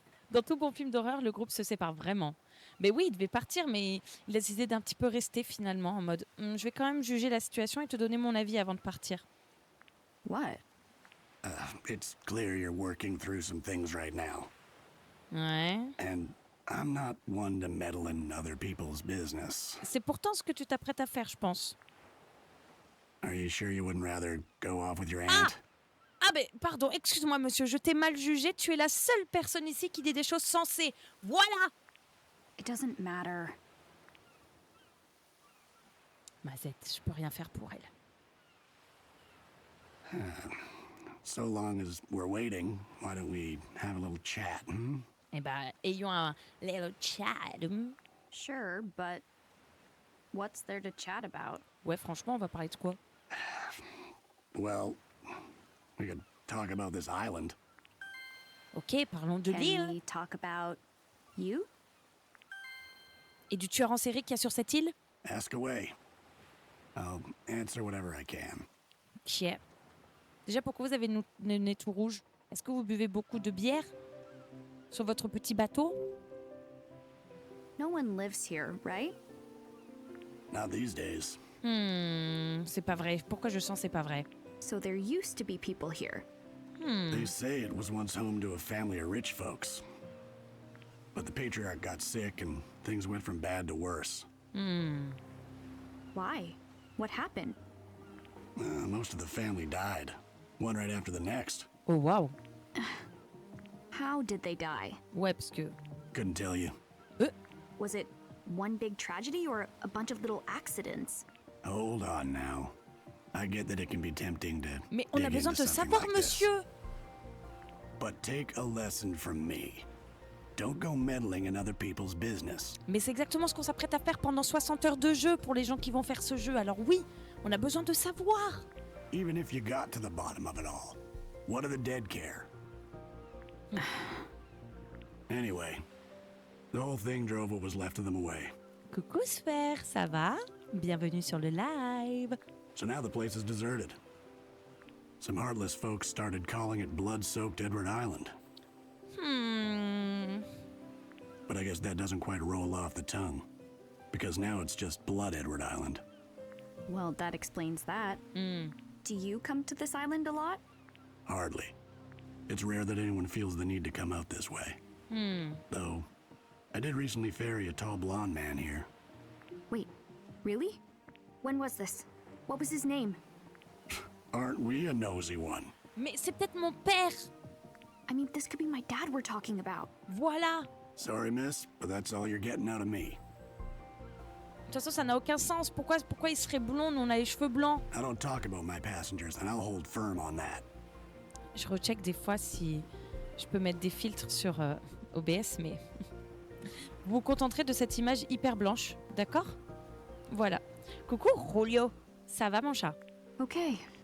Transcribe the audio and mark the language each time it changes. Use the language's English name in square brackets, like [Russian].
[French] Dans tout bon film d'horreur, le groupe se sépare vraiment. Mais oui, il devait partir, mais il a décidé d'un petit peu rester finalement, en mode je vais quand même juger la situation et te donner mon avis avant de partir. [English] What? It's clear you're working through some things right now. [French] Ouais. [English] And I'm not one to meddle in other people's business. [French] C'est pourtant ce que tu t'apprêtes à faire, je pense. [English] Are you sure you wouldn't rather go off with your aunt? [French] Ah ben, pardon, excuse-moi monsieur, je t'ai mal jugé, tu es la seule personne ici qui dit des choses sensées. Voilà. [English] It doesn't matter. [French] Mazette, je peux rien faire pour elle. [English] So long as we're waiting, why don't we have a little chat, hmm? [French] Eh ben, ayons un [English] little chat. Sure, but what's there to chat about? [French] Ouais, franchement, on va parler de quoi? [English] Well, we could talk about this island. [French] Ok, parlons de [English] Can [French] l'île [English] we talk about you? [French] et du tueur en série qu'il y a sur cette île. [English] Ask away. I'll answer whatever I can. Ok. [French] Déjà, pourquoi vous avez le nez tout rouge? Est-ce que vous buvez beaucoup de bière sur votre petit bateau? [English] No one lives here, right? Not these days. [French] C'est pas vrai. Pourquoi je sens c'est pas vrai? [English] So there used to be people here. They say it was once home to a family of rich folks. But the patriarch got sick and things went from bad to worse. Why? What happened? Most of the family died, one right after the next. [French] Oh waouh. [English] How did they die? [French] Ouais, parce que [English] Couldn't tell you. Was it one big tragedy or a bunch of little accidents? Hold on now. I get that it can be tempting to [French] mais on a [English] dig [French] besoin [English] into [French] de [English] something [French] savoir, [English] like this. [French] monsieur. [English] But take a lesson from me. Don't go meddling in other people's business. [French] Mais c'est exactement ce qu'on s'apprête à faire pendant 60 heures de jeu pour les gens qui vont faire ce jeu. Alors oui, on a besoin de savoir. [English] Even if you got to the bottom of it all, what do the dead care? Anyway, the whole thing drove what was left of them away. [French] Coucou Sphère, ça va? Bienvenue sur le live. [English] So now the place is deserted. Some heartless folks started calling it blood-soaked Edward Island. But I guess that doesn't quite roll off the tongue. Because now it's just Blood Edward Island. Well, that explains that. Do you come to this island a lot? Hardly. It's rare that anyone feels the need to come out this way. Though, I did recently ferry a tall blonde man here. Wait, really? When was this? What was his name? Aren't we a nosy one? [French] Mais c'est peut-être mon père. [English] I mean, this could be my dad we're talking about. [French] Voilà. [English] Sorry, miss, but that's all you're getting out of me. [French] De toute façon, ça n'a aucun sens. Pourquoi il serait blond? Nous, on a les cheveux blancs. [English] I don't talk about my passengers, and I'll hold firm on that. [French] Je recheck des fois si je peux mettre des filtres sur OBS, mais vous vous contenterez de cette image hyper blanche, d'accord? Voilà. Coucou, Julio. Ça va, mon chat? [English] Okay,